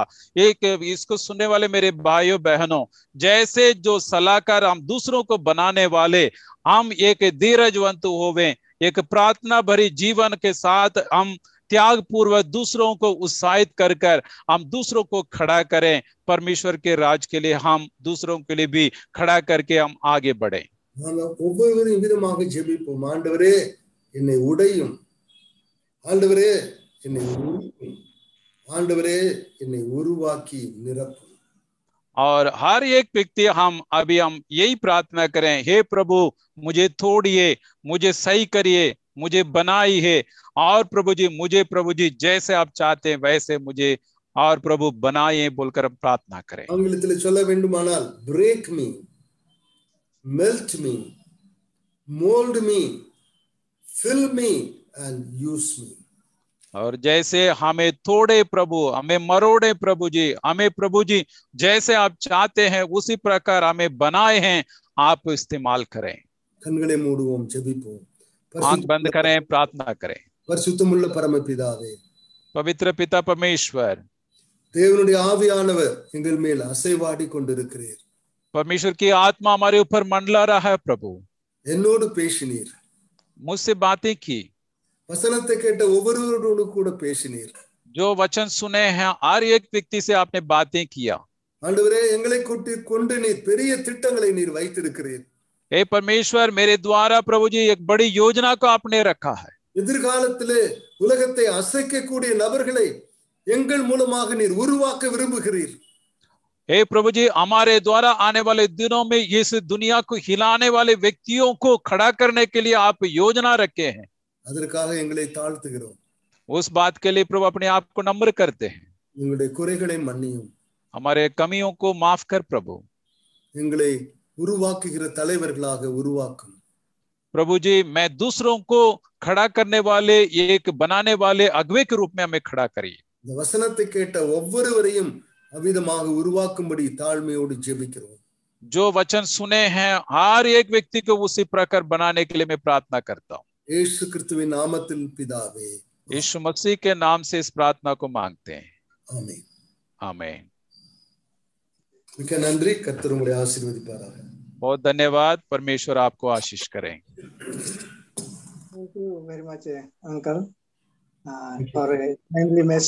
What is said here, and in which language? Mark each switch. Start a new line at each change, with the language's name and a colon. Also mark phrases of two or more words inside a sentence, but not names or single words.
Hindi: एक इसको सुनने वाले मेरे भाइयों बहनों, जैसे जो सलाहकार हम दूसरों को बनाने वाले, हम एक धीरजवंत होवे, एक प्रार्थना भरी जीवन के साथ हम त्याग पूर्वक दूसरों को उत्साहित कर कर हम दूसरों को खड़ा करें। परमेश्वर के राज के लिए हम दूसरों के लिए भी खड़ा करके हम आगे बढ़े।
Tamil: ஒவ்வொருவரும் விதமாக ஜெபிப்போம். ஆண்டவரே என்னை உடையும், ஆண்டவரே என்னை உருவாக்கும், ஆண்டவரே என்னை உருவாக்கி நிரப்பும்।
Hindi: और हर एक व्यक्ति हम यही प्रार्थना करें, हे प्रभु मुझे तोड़िए, मुझे सही करिए, मुझे बनाई है, और प्रभु जी जैसे आप चाहते हैं वैसे मुझे और प्रभु बनाइए बोलकर हम प्रार्थना करें।
Tamil: ஆங்கிலத்தில் சொல்ல வேண்டுமானால்
English: break me, melt me, mold me, fill me and use me।
Hindi: और जैसे हमें तोड़े प्रभु, हमें मरोड़े प्रभु जी, हमें प्रभु जी जैसे आप चाहते हैं उसी प्रकार हमें बनाए हैं, आप इस्तेमाल करें।
Tamil: கண்களை மூடுவோம், ஜெபிப்போம்।
Hindi: आंख बंद करें, प्रार्थना करें।
Tamil: பரிசுத்தமுள்ள பரமபிதாவே,
Hindi: पवित्र पिता परमेश्वर,
Tamil: தேவனுடைய ஆவியானவர் எங்கள் மேல் அசைவாடி கொண்டிருக்கிறீர்।
Hindi: परमेश्वर की आत्मा हमारे ऊपर मंडला रहा है प्रभु।
Tamil: என்னோடு பேசினீர்,
Hindi: मुझसे बातें की,
Tamil: வசனத்தை கேட்ட ஒவ்வொருவரோடு கூட பேசினீர்।
Hindi: जो वचन सुने हैं हर एक व्यक्ति से आपने बातें किया।
Tamil: ஆண்டவரே எங்களை கொண்டு நீர் பெரிய திட்டங்களை நீர் வைத்திருக்கிறீர்।
Hindi: हे परमेश्वर, मेरे द्वारा प्रभु जी एक बड़ी योजना को आपने रखा है।
Tamil: எதிர்காலத்திலே உலகத்தை அசைக்கக்கூடிய நபர்களை எங்கள் மூலமாக நீர் உருவாக்க விரும்புகிறீர்।
Hindi: हे प्रभु जी, हमारे द्वारा आने वाले दिनों में इस दुनिया को हिलाने वाले व्यक्तियों को खड़ा करने के लिए आप योजना रखे हैं।
Tamil: அதற்காக எங்களை தாழ்த்துகிறோம்।
Hindi: उस बात के लिए प्रभु अपने आप को नम्र करते हैं।
Tamil: எங்களுடைய குறைகளை மன்னியும்,
Hindi: हमारे कमियों को माफ कर प्रभु।
Tamil: எங்களை உருவாக்குகிற தலைவர்களாக உருவாக்கும்।
Hindi: प्रभु जी, मैं दूसरों को खड़ा करने वाले, एक बनाने वाले अगुवे के रूप में हमें खड़ा करिए।
Tamil: இந்த வசனத்தை கேட்ட ஒவ்வொருவரையும் அவிதமாக உருவாக்கும்படி தாழ்மையோடு ஜெபிக்கிறோம்।
Hindi: जो वचन सुने हैं हर एक व्यक्ति को उसी प्रकार बनाने के लिए मैं प्रार्थना करता हूँ।
Tamil: இயேசு கிறிஸ்துவின் நாமத்தில் பிதாவே,
Hindi: यीशु मसीह के नाम से इस प्रार्थना को मांगते हैं,
Tamil: ஆமென்।
Hindi: आमीन।
Tamil: மிக்க நன்றி, கர்த்தர் உங்களை ஆசீர்வதிப்பாராக।
Hindi: बहुत धन्यवाद, परमेश्वर आपको आशीष करें।
English: Thank you very much, uncle, for a timely message.